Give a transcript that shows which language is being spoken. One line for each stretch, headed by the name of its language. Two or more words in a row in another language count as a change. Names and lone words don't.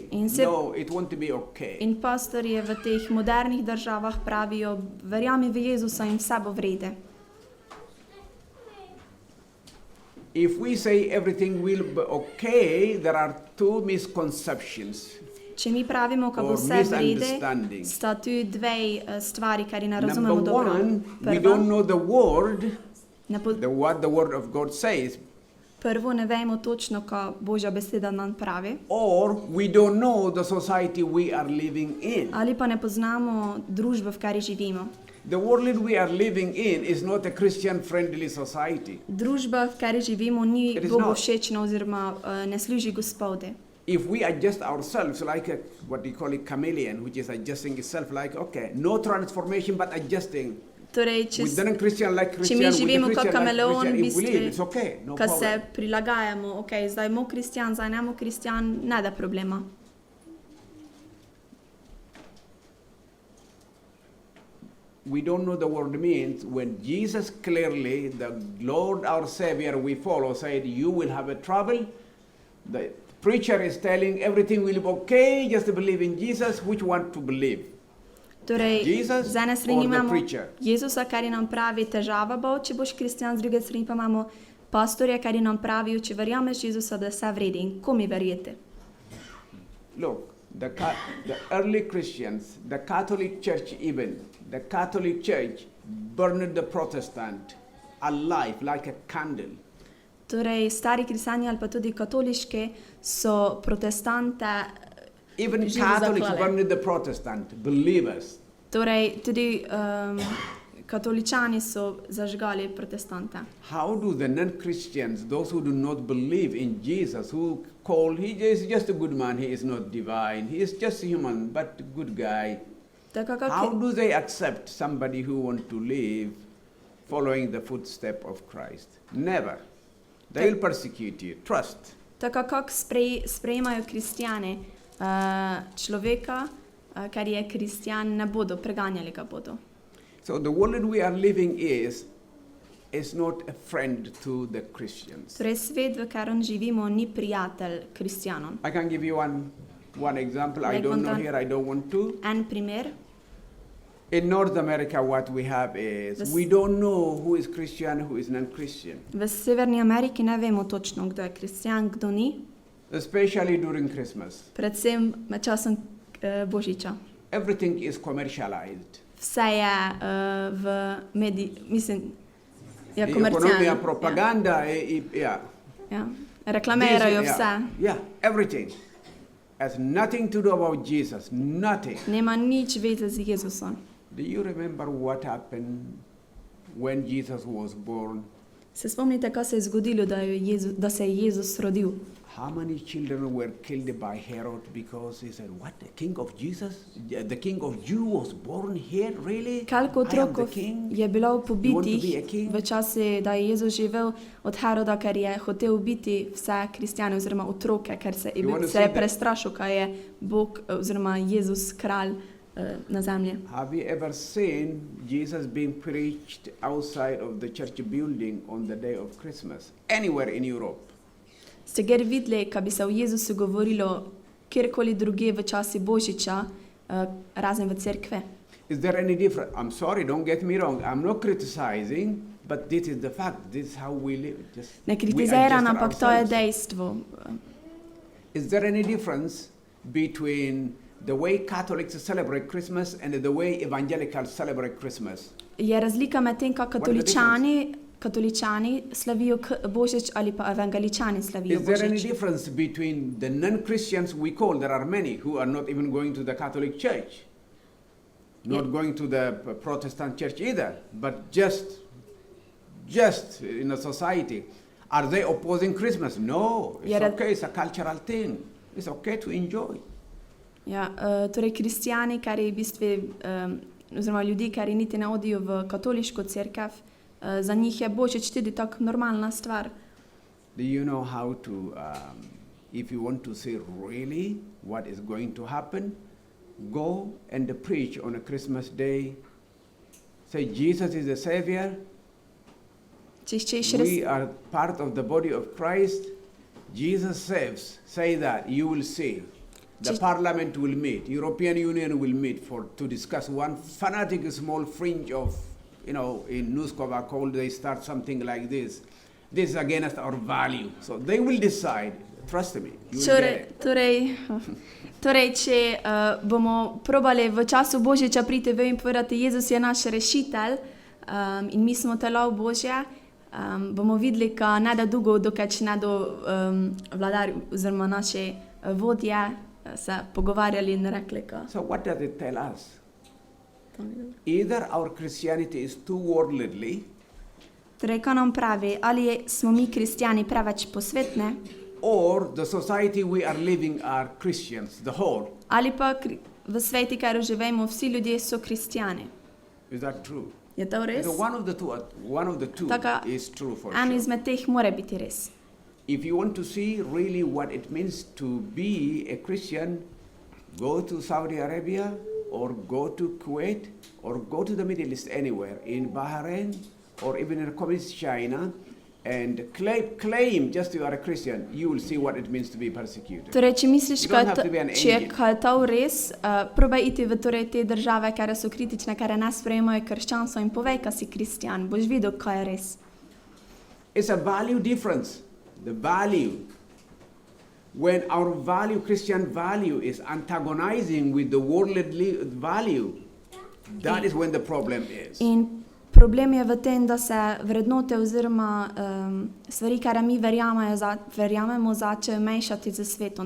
English: No, it won't be okay.
Slovenian: In pastorji v teh modernih državah pravijo, verjami v Jezusa in vse bo v redu.
English: If we say everything will be okay, there are two misconceptions.
Slovenian: Če mi pravimo, kako
English: Or
Slovenian: vse v redu,
English: misunderstanding.
Slovenian: sta tu dve stvari, kar ne
English: Number
Slovenian: razumemo dobro.
English: one, we don't know the word,
Slovenian: Prva,
English: what the word of God says,
Slovenian: prvo ne vemo točno, kaj Božja beseda nam pravi,
English: or we don't know the society we are living in.
Slovenian: ali pa ne poznamo družbe, v kateri živimo.
English: The world we are living in is not a Christian-friendly society.
Slovenian: Družba, v kateri živimo, ni
English: It is
Slovenian: Bogu
English: not.
Slovenian: všečna oziroma ne služi Gospodu.
English: If we adjust ourselves like what we call a chameleon, which is adjusting itself like, okay, no transformation but adjusting.
Slovenian: Torej, če,
English: With the Christian like
Slovenian: če mi
English: Christian, with the
Slovenian: živimo kot
English: Christian like
Slovenian: kameleon,
English: Christian,
Slovenian: v
English: if we live, it's
Slovenian: bistvu,
English: okay, no
Slovenian: ko se
English: problem.
Slovenian: prilagajamo, ok, zdaj mo kristjan, zdaj nemo kristjan, ne da problema.
English: We don't know the word means when Jesus clearly, the Lord our Savior we follow, said, you will have a trouble. The preacher is telling everything will be okay, just believe in Jesus. Which one to believe?
Slovenian: Torej,
English: Jesus
Slovenian: z ene
English: or
Slovenian: strani
English: the
Slovenian: imamo
English: preacher?
Slovenian: Jezusa, kar nam pravi, težava bo, če boš kristjan, z druge strani pa imamo pastorja, kar nam pravijo, če verjameš Jezusa, da je vse v redu in ko mi verjete.
English: Look, the early Christians, the Catholic Church even, the Catholic Church burned the Protestant alive like a candle.
Slovenian: Torej, stari kristjani ali pa tudi katoliški so protestante
English: Even
Slovenian: živo
English: Catholics
Slovenian: zaklali.
English: burned the Protestant believers.
Slovenian: Torej, tudi katoličani so zažgali protestante.
English: How do the non-Christians, those who do not believe in Jesus, who call, he is just a good man, he is not divine, he is just human, but a good guy.
Slovenian: Така
English: How
Slovenian: как
English: do they accept somebody who wants to live following the footstep of Christ? Never. They will persecute you. Trust.
Slovenian: Taka kak sprejemajo kristjane človeka, kar je kristjan, ne bodo, preganjali ga bodo.
English: So the world we are living is not a friend to the Christians.
Slovenian: Torej, svet, v katerem živimo, ni prijatelj kristjanom.
English: I can give you one example. I Like don't know one here, I don't want to.
Slovenian: En primer,
English: In North America, what we have is we don't know who is Christian, who is non-Christian,
Slovenian: v Severni Ameriki ne vemo točno, kdo je kristjan, kdo ni,
English: especially during Christmas.
Slovenian: predvsem med časom Božiča.
English: Everything is commercialized.
Slovenian: Vse je je
English: Economia,
Slovenian: komercialno.
English: propaganda,
Slovenian: Ja. Reklamirajo
English: This-
Slovenian: vse.
English: Yeah, everything. Has nothing to do about Jesus, nothing.
Slovenian: Nema nič veze z Jezusom.
English: Do you remember what happened when Jesus was born?
Slovenian: Se spomnite, kaj se je zgodilo, da se je Jezus rodil?
English: How many children were killed by Herod because he said, what, the king of Jesus? The king of Jew was born here, really?
Slovenian: Koliko
English: I am the
Slovenian: otrokov
English: king?
Slovenian: je bilo
English: You want to be a
Slovenian: pobitih
English: king?
Slovenian: v času, da je Jezus živel od Heroda, ker je hotel ubiti vse kristjane oziroma otroke, ker se
English: You wanna
Slovenian: se
English: see
Slovenian: je
English: that?
Slovenian: prestrašil, kaj je Bog oziroma Jezus kralj na zemlji.
English: Have you ever seen Jesus being preached outside of the church building on the day of Christmas? Anywhere in Europe?
Slovenian: Ste kjer videli, kaj bi se o Jezusu govorilo kjerkoli druge v časi Božiča, razen v cerkve?
English: Is there any difference? I'm sorry, don't get me wrong. I'm not criticizing, but this is the fact. This is how we live.
Slovenian: Ne
English: we
Slovenian: kritiziram,
English: adjust
Slovenian: ampak to je
English: ourselves.
Slovenian: dejstvo.
English: Is there any difference between the way Catholics celebrate Christmas and the way evangelicals celebrate Christmas?
Slovenian: Je razlika med tem, kako katoličani slavijo Božič ali pa evangeličani slavijo
English: Is there any
Slovenian: Božič?
English: difference between the non-Christians we call, there are many who are not even going to the Catholic Church, not Yeah. going to the Protestant Church either, but just in a society. Are they opposing Christmas? No, it's Yeah, okay, it's a cultural thing. It's okay to enjoy.
Slovenian: Ja, torej kristjani, kar je v bistvu, oziroma ljudi, kar niti ne hodijo v katoliško cerkev, za njih je Božič tudi tako normalna stvar.
English: Do you know how to, if you want to see really what is going to happen, go and preach on a Christmas day. Say, Jesus is the Savior.
Slovenian: Če iščeš
English: We are part of the body of Christ. Jesus saves. Say that. You will see. The Just- Parliament will meet. European Union will meet to discuss one fanatic small fringe of, in Nuskova called, they start something like this. This is against our value. So they will decide. Trust me. You will get it.
Slovenian: Torej, če bomo probali v času Božiča priti ven in povedati, Jezus je naš rešitelj in mi smo telo Božje, bomo videli, ka ne da dolgo, dokaj ne do vladarji oziroma naše vodje se pogovarjali in rekli, ka.
English: So what does it tell us? Either our Christianity is too worldly,
Slovenian: Torej, kaj nam pravi, ali smo mi kristjani preveč posvetne,
English: or the society we are living are Christians, the whole.
Slovenian: ali pa v sveti, kjer živimo, vsi ljudje so kristjani.
English: Is that true?
Slovenian: Je to res?
English: So one of the two
Slovenian: Taka,
English: is true for
Slovenian: en
English: sure.
Slovenian: izmed teh mora biti res.
English: If you want to see really what it means to be a Christian, go to Saudi Arabia or go to Kuwait or go to the Middle East anywhere, in Bahrain or even in communist China, and claim just you are a Christian, you will see what it means to be persecuted.
Slovenian: Torej, če misliš,
English: You don't have to be an
Slovenian: če je
English: angel.
Slovenian: to res, probaj iti v te države, kjer so kritične, kjer ne sprejemajo krščanstvo in povej, kaj si kristjan, boš videl, kaj je res.
English: It's a value difference. The value. When our value, Christian value, is antagonizing with the worldly value, that is when the problem is.
Slovenian: In problem je v tem, da se vrednote oziroma stvari, kar mi verjamemo, začejo mešati z svetom.